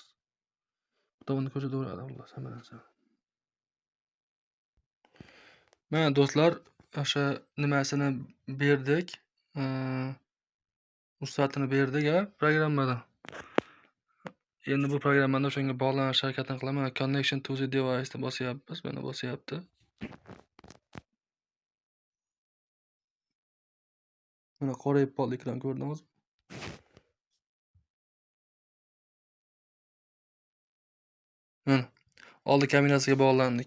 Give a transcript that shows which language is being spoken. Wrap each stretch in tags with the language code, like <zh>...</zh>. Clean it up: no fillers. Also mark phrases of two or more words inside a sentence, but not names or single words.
<uz>Bitovini ko'rsataveradi xullas hamma narsa. Mana do'stlar, o'sha nimasini berdik. Ruxsatini berdik programmadan. Endi bu programmani o'shanga bog'lanish harakatini qilaman.</uz> <en>Connection to the device</en> <uz>deb bosyapmiz. Mana bosyapti. Mana qorayib qoldi ekran, ko'rdingizmi? Mana oldi kamerasiga bog'landik.</uz>